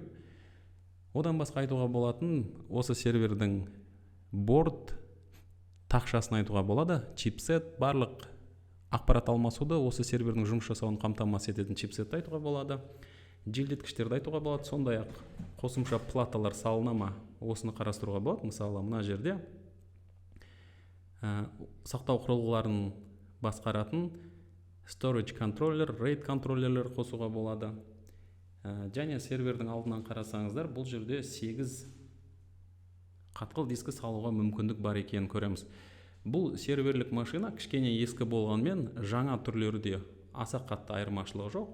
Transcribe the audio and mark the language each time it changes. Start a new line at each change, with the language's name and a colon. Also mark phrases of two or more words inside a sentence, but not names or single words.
Kazakh: Одан басқа айтуға болатын, осы сервердің борд тақшасын айтуға болады, чипсет, барлық ақпарат алмасуды осы сервердің жұмыс жасауын қамтамасыз ететін чипсетті айтуға болады. Желдеткіштерді айтуға болады, сондай-ақ қосымша платалар салына ма, осыны қарастыруға болады. Мысалы, мына жерде сақтау құрылғыларын басқаратын
English: storage controller,
Kazakh: RAID контроллерлер қосуға болады. Және сервердің алдынан қарасаңыздар, бұл жерде 8 қатқыл дискі салуға мүмкіндік бар екенін көреміз. Бұл серверлік машина кішкене ескі болғанмен жаңа түрлерде аса қатты айырмашылығы жоқ.